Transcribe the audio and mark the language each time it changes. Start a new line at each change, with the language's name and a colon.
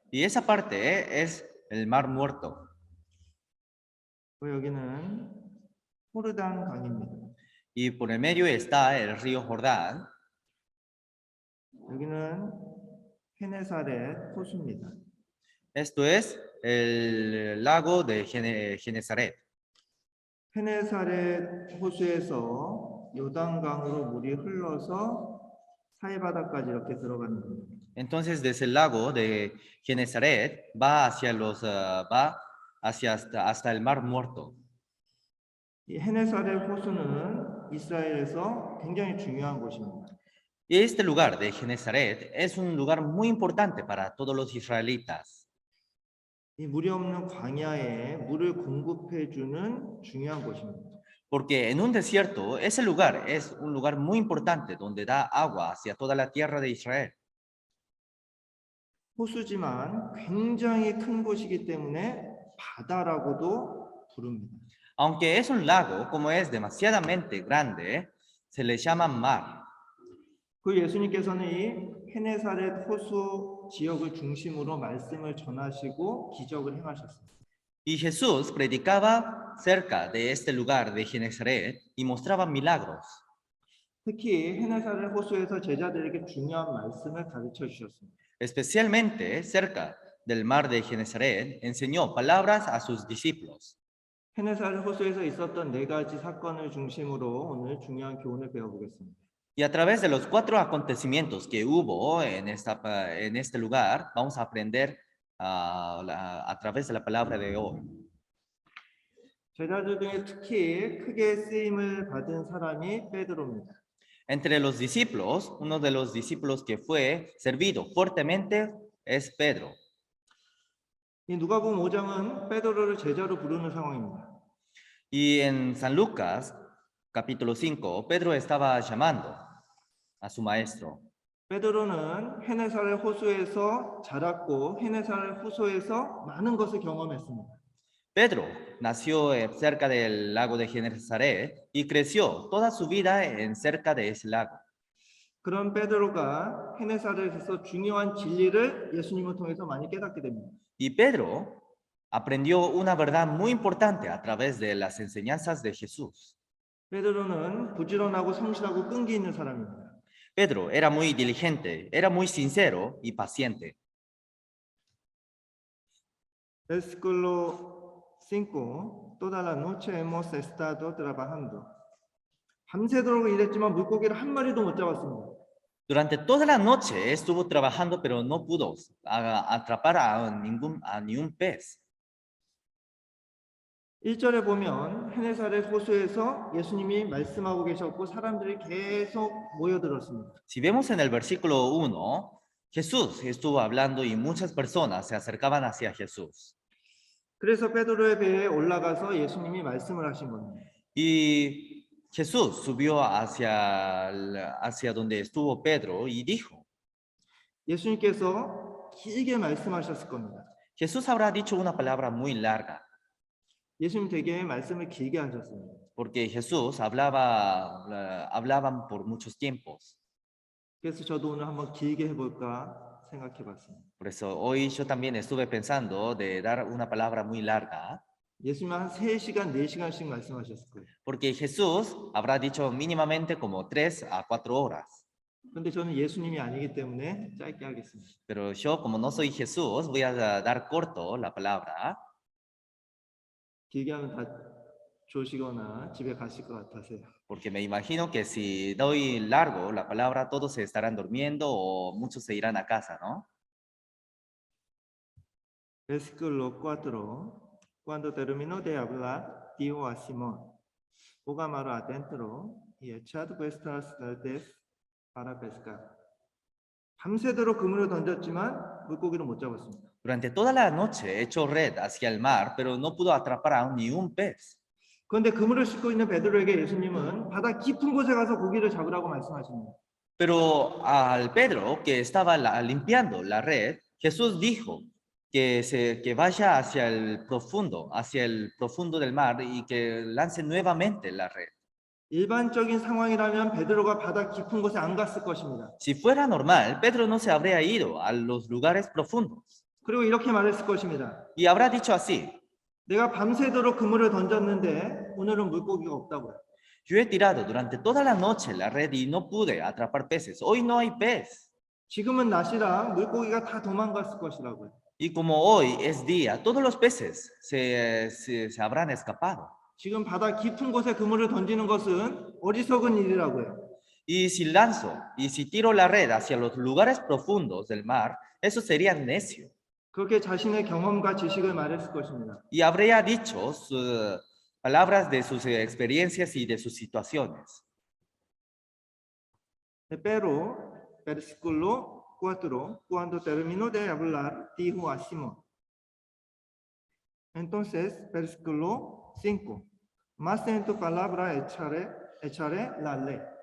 Spanish: Y esa parte es el Mar Muerto.
Korean: 여기는 호르단 강입니다.
Spanish: Y por el medio está el río Jordán.
Korean: 여기는 헤네사렛 호수입니다.
Spanish: Esto es el lago de Genesaret.
Korean: 헤네사렛 호수에서 요단강으로 물이 흘러서 사해바다까지 이렇게 들어가는 겁니다.
Spanish: Entonces, desde el lago de Genesaret va hasta el Mar Muerto.
Korean: 이 헤네사렛 호수는 이스라엘에서 굉장히 중요한 곳입니다.
Spanish: Y este lugar de Genesaret es un lugar muy importante para todos los israelitas.
Korean: 이 물이 없는 광야에 물을 공급해 주는 중요한 곳입니다.
Spanish: Porque en un desierto, ese lugar es un lugar muy importante donde da agua hacia toda la tierra de Israel.
Korean: 호수지만 굉장히 큰 곳이기 때문에 바다라고도 부릅니다.
Spanish: Aunque es un lago, como es demasiadamente grande, se le llama mar.
Korean: 그 예수님께서는 이 헤네사렛 호수 지역을 중심으로 말씀을 전하시고 기적을 행하셨습니다.
Spanish: Y Jesús predicaba cerca de este lugar de Genesaret y mostraba milagros.
Korean: 특히 헤네사렛 호수에서 제자들에게 중요한 말씀을 가르쳐 주셨습니다.
Spanish: Especialmente cerca del mar de Genesaret, enseñó palabras a sus discípulos.
Korean: 헤네사렛 호수에서 있었던 네 가지 사건을 중심으로 오늘 중요한 교훈을 배워보겠습니다.
Spanish: Y a través de los 4 acontecimientos que hubo en este lugar, vamos a aprender a través de la palabra de hoy.
Korean: 제자들 중에 특히 크게 쓰임을 받은 사람이 베드로입니다.
Spanish: Entre los discípulos, uno de los discípulos que fue servido fuertemente es Pedro.
Korean: 이 누가복음 5장은 베드로를 제자로 부르는 상황입니다.
Spanish: Y en San Lucas, capítulo 5, Pedro estaba llamando a su maestro.
Korean: 베드로는 헤네사렛 호수에서 자랐고 헤네사렛 호수에서 많은 것을 경험했습니다.
Spanish: Pedro nació cerca del lago de Genesaret y creció toda su vida en cerca de ese lago.
Korean: 그런 베드로가 헤네사렛에서 중요한 진리를 예수님을 통해서 많이 깨닫게 됩니다.
Spanish: Y Pedro aprendió una verdad muy importante a través de las enseñanzas de Jesús.
Korean: 베드로는 부지런하고 성실하고 끈기 있는 사람입니다.
Spanish: Pedro era muy diligente, era muy sincero y paciente. Versículo 5. Toda la noche hemos estado trabajando.
Korean: 밤새도록 일했지만 물고기를 한 마리도 못 잡았습니다.
Spanish: Durante toda la noche estuvo trabajando, pero no pudo atrapar a ni un pez.
Korean: 1절에 보면 헤네사렛 호수에서 예수님이 말씀하고 계셨고 사람들이 계속 모여들었습니다.
Spanish: Si vemos en el versículo 1, Jesús estuvo hablando y muchas personas se acercaban hacia Jesús.
Korean: 그래서 베드로의 배에 올라가서 예수님이 말씀을 하신 겁니다.
Spanish: Y Jesús subió hacia donde estuvo Pedro y dijo,
Korean: 예수님께서 길게 말씀하셨을 겁니다.
Spanish: Jesús habrá dicho una palabra muy larga,
Korean: 예수님 되게 말씀을 길게 하셨습니다.
Spanish: porque Jesús hablaban por muchos tiempos.
Korean: 그래서 저도 오늘 한번 길게 해볼까 생각해 봤습니다.
Spanish: Por eso hoy yo también estuve pensando de dar una palabra muy larga,
Korean: 예수님은 한 3시간, 4시간씩 말씀하셨을 거예요.
Spanish: porque Jesús habrá dicho mínimamente como 3 a 4 horas.
Korean: 그런데 저는 예수님이 아니기 때문에 짧게 하겠습니다.
Spanish: Pero yo, como no soy Jesús, voy a dar corto la palabra,
Korean: 길게 하면 다 조시거나 집에 가실 것 같아서요.
Spanish: porque me imagino que si doy largo la palabra, todos se estarán durmiendo o muchos se irán a casa, ¿no? Versículo 4. Cuando terminó de hablar, dijo a Simón, boga mar adentro y echad vuestras redes para pescar.
Korean: 밤새도록 그물을 던졌지만 물고기를 못 잡았습니다.
Spanish: Durante toda la noche echó red hacia el mar, pero no pudo atrapar aún ni un pez.
Korean: 그런데 그물을 싣고 있는 베드로에게 예수님은 바다 깊은 곳에 가서 고기를 잡으라고 말씀하십니다.
Spanish: Pero al Pedro, que estaba limpiando la red, Jesús dijo que vaya hacia el profundo del mar y que lance nuevamente la red.
Korean: 일반적인 상황이라면 베드로가 바다 깊은 곳에 안 갔을 것입니다.
Spanish: Si fuera normal, Pedro no se habría ido a los lugares profundos.
Korean: 그리고 이렇게 말했을 것입니다.
Spanish: Y habrá dicho así,
Korean: 내가 밤새도록 그물을 던졌는데 오늘은 물고기가 없다고요.
Spanish: yo he tirado durante toda la noche la red y no pude atrapar peces. Hoy no hay pez.
Korean: 지금은 낮이라 물고기가 다 도망갔을 것이라고요.
Spanish: Y como hoy es día, todos los peces se habrán escapado.
Korean: 지금 바다 깊은 곳에 그물을 던지는 것은 어리석은 일이라고요.
Spanish: Y si tiro la red hacia los lugares profundos del mar, eso sería necio.
Korean: 그렇게 자신의 경험과 지식을 말했을 것입니다.
Spanish: Y habría dicho palabras de sus experiencias y de sus situaciones. Pero, versículo 4, cuando terminó de hablar, dijo a Simón. Entonces, versículo 5, más en tu palabra echaré la ley.